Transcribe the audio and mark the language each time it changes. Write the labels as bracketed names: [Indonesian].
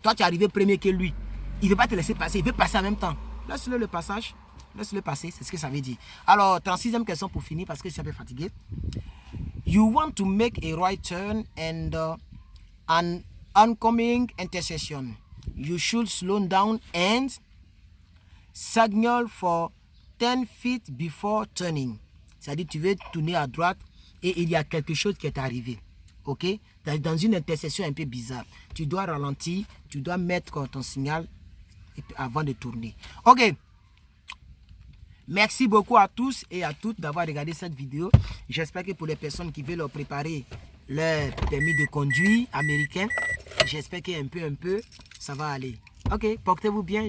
[French] Toi, tu es arrivé premier que lui. Il ne veut pas te laisser passer. Il veut passer en même temps. Laisse-le le passage. Laisse-le passer. C'est ce que ça veut dire. Alors, 36e question pour finir parce que je suis un peu fatigué. [English] You want to make a right turn and an oncoming intersection. You should slow down and signal for 10 feet before turning. [French] C'est-à-dire tu veux tourner à droite et il y a quelque chose qui est arrivé. Ok? Dans une intersection un peu bizarre. Tu dois ralentir, tu dois mettre ton signal avant de tourner. Ok? Merci beaucoup à tous et à toutes d'avoir regardé cette vidéo. J'espère que pour les personnes qui veulent préparer leur permis de conduire américain, j'espère qu'un peu, ça va aller. Ok, portez-vous bien.